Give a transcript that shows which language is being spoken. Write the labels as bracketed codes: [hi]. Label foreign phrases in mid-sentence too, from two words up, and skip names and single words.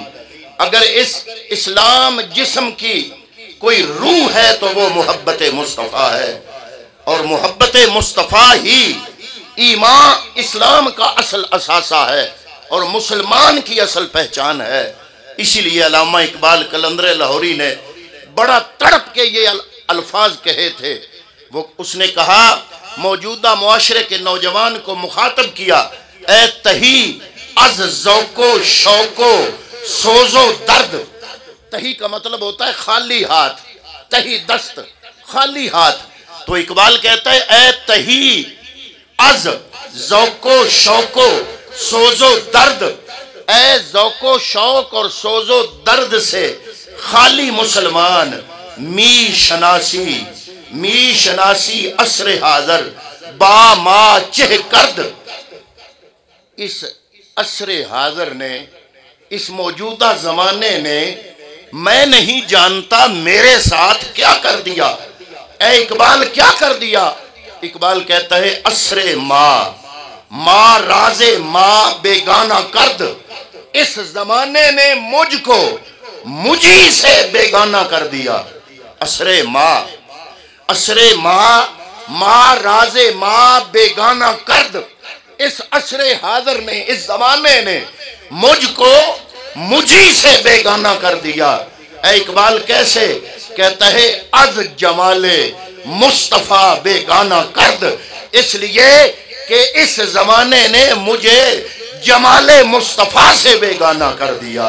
[ur] اگر اس اسلام جسم کی کوئی روح ہے تو وہ محبت مصطفیٰ ہے، اور محبت مصطفیٰ ہی ایمان اسلام کا اصل اثاثہ ہے اور مسلمان کی اصل پہچان ہے۔ اسی لیے علامہ اقبال قلندر لاہوری نے بڑا تڑپ کے یہ الفاظ کہے تھے۔ اس نے کہا، موجودہ معاشرے کے نوجوان کو مخاطب کیا، [fa] اے تہی از ذوق و شوق و سوز و درد، [ur] تہی کا مطلب ہوتا ہے خالی ہاتھ، تہی دست، خالی ہاتھ. تو اقبال کہتا ہے [fa] اے تہی از ذوق و شوق و سوز و درد، [ur] اے ذوق و شوق اور سوز و درد سے خالی مسلمان، [fa] می شناسی عصر حاضر با ما چہ کرد. [ur] اس عصر حاضر نے، اس موجودہ زمانے نے میں نہیں جانتا میرے ساتھ کیا کر دیا. اے اقبال کیا کر دیا؟ اقبال کہتا ہے [fa] عصر ما راز ما بیگانہ کرد. [ur] اس زمانے نے مجھ کو مجھی سے بیگانہ کر دیا. [fa] عصر ما راز ما بیگانہ کرد. [ur] اس عصر حاضر نے، اس زمانے نے مجھ کو مجھی سے بیگانہ کر دیا. اے اقبال کیسے؟ کہتا ہے [fa] از جمال مصطفیٰ بیگانہ کرد. [ur] اس لیے کہ اس زمانے نے مجھے جمال مصطفیٰ سے بیگانہ کر دیا.